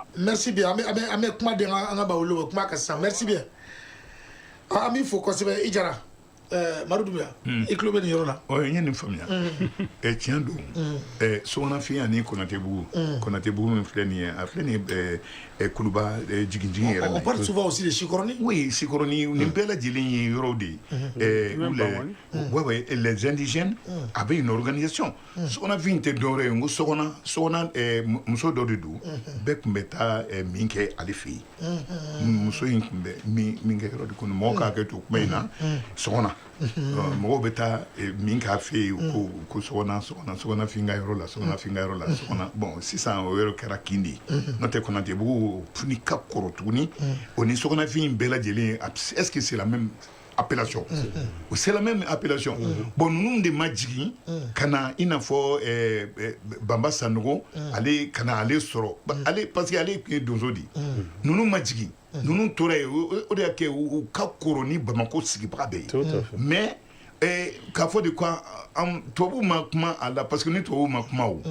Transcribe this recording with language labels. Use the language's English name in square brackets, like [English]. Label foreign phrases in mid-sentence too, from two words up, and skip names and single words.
[French] merci bien [Bambara] an bɛ kuma di an ka bawolo bɛ kuma ka sisan [French] merci bien [Bambara] an b'i fo kosɛbɛ i jara Madu Dunbiya i tulo bɛ nin yɔrɔ la n ye nin faamuya tiɲɛ don sokɔnɔfin ani Konatebugu min filɛ nin ye a filɛ nin ye Kuluba jigin yɛrɛ la [French] on parle souvent aussi de Sikɔrɔni [Bambara] oui Sikɔrɔni nin bɛɛ lajɛlen ye yɔrɔw de ye [French] les indigènes avait une organisation [Bambara] sokɔnɔfin tɛ dɔwɛrɛ ye n ko sokɔnɔ muso dɔ de don bɛɛ tun bɛ taa min kɛ ale fɛ yen muso in tun bɛ min kɛ yɔrɔ de kɔnɔ mɔgɔw k'a kɛ to kuma in na sokɔnɔ mɔgɔw bɛ taa min k'a fɛ yen ko sokɔnɔfin ka yɔrɔ la sokɔnɔ bon sisan o yɔrɔ kɛra kin de ye n'o tɛ Konatebugu fini ka kɔrɔ tuguni o ni sokɔnɔfin bɛɛ lajɛlen [French] est-ce que c'est la même appellation c'est la même appellation [Bambara] bon ninnu de ma jigin ka na i n'a fɔ Banba Sanogo ale ka na ale sɔrɔ ale [French] parce que [Bambara] ale tun ye donso de ninnu ma jigin ninnu tora yen o de y'a kɛ u ka kɔrɔ ni Bamako sigibaga bɛɛ ye mais k'a fɔ de ko tubabuw ma kuma a la [French] parce que [Bambara] ni tubabuw ma kuma o